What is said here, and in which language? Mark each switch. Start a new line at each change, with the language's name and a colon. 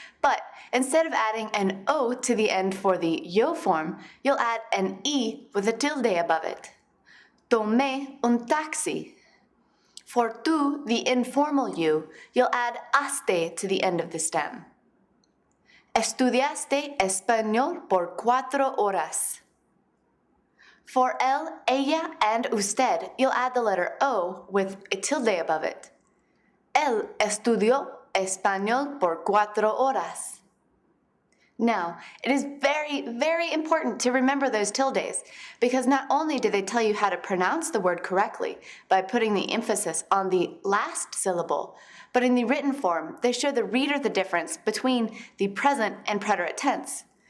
English: But instead of adding an O to the end for the yo form, you'll add an E with a tilde above it.
Spanish: Tomé un taxi.
English: For tú, the informal you, you'll add aste to the end of the stem.
Spanish: Estudiaste español por 4 horas.
English: For él, ella, and usted, you'll add the letter O with a tilde above it.
Spanish: Él estudió español por 4 horas.
English: Now, it is very, very important to remember those tildes, because not only do they tell you how to pronounce the word correctly by putting the emphasis on the last syllable, but in the written form, they show the reader the difference between the present and preterite tense.